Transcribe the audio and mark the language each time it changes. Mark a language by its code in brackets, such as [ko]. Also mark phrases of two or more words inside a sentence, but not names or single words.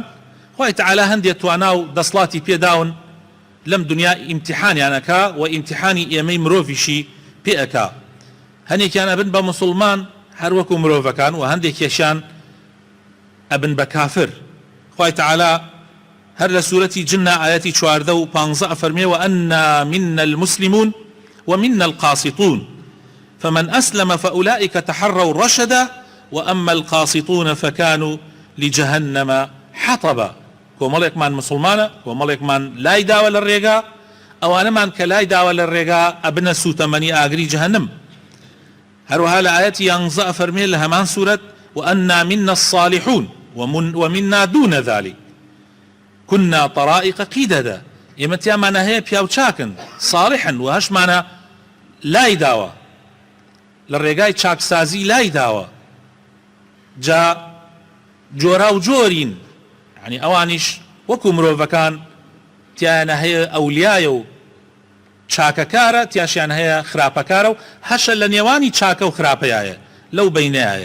[ckb] خوای تەعالا هەندێک توانا و دەسڵاتی پێداون لەم دنیا ئیمتیحانیانەکە و ئیمتیحانی ئێمەی مرۆڤیشی پێ ئەکا. هەندێکیان ئەبن بە موسڵمان هەر وەکو مرۆڤەکان و هەندێکیشیان ئەبن بە کافر. خوای تەعالا هەر لە سوورەتی جنە ئاەتی 14 و 15 ئەفەرمێ [ar] وأنا منا المسلمون ومنا القاسطون فمن أسلم فأولئك تحروا رشدا وأما القاسطون فكانوا لجهنم حطبا. [ckb] کۆمەڵێکمان مسلمانە، کۆمەڵێکمان لای داوە لە ڕێگا، ئەوانەمان کە لای داوە لە ڕێگا ئەبنە سوتەمەنی ئاگری جەهەنم. هەروەها لە ئاەتی 11 ئەفەرمێ لە هەمان سوورەت [ar] وأنا منا الصالحون ومنا دون ذلك كنا طرائق قيددا. [ckb] ئێمەتیامانە هەیە پیاو چاکن صالحن و هەشمانە لای داوە لە ڕێگای چاکسازی لای داوە. جا جۆرا و جۆرین، یعنی ئەوانیش وەکو مرۆڤەکان تیانە هەیە ئەولیایە و چاکەکارە، تیاشیان هەیە خراپەکارە و هەشە لە نێوانی چاکە و خراپەیە، لەو بەینەیە.